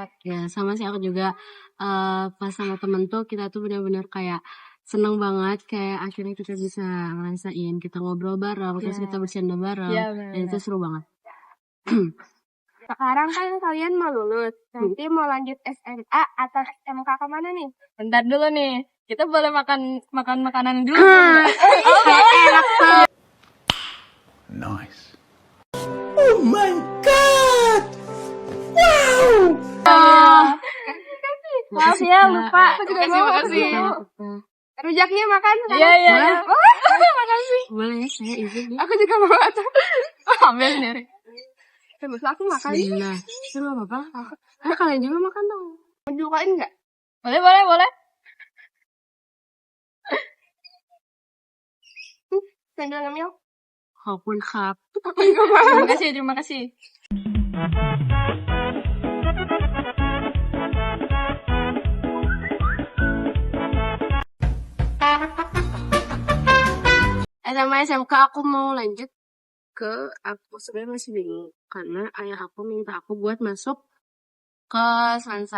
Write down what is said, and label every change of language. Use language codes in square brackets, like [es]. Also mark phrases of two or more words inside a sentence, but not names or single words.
[id] Ya sama sih aku juga pas sama temen tuh kita tuh benar-benar kayak seneng banget kayak akhirnya kita bisa ngerasain kita ngobrol bareng terus kita bercanda bareng dan itu seru banget. Sekarang kan kalian mau lulus, nanti mau lanjut SMA atau SMK kemana nih? Bentar dulu nih, kita boleh makan makanan dulu. Enak tuh. Nice. [en] Oh my God! [id] Maaf ya, lupa. Aku juga mau. Makasih. Rujaknya makan. Iya, iya. Makasih. Boleh ya, saya izin ya. Aku juga mau atau. Ambil sendiri. Terus aku makan. Bismillah. Ya nggak apa-apa lah. Kalian juga makan dong. Mau dibukain nggak? Boleh. Sambil ngemil. [th] ขอบคุณครับ [id] Terima kasih. SMA SMK aku mau lanjut ke aku sebenarnya masih bingung karena ayah aku minta aku buat masuk ke Sansa.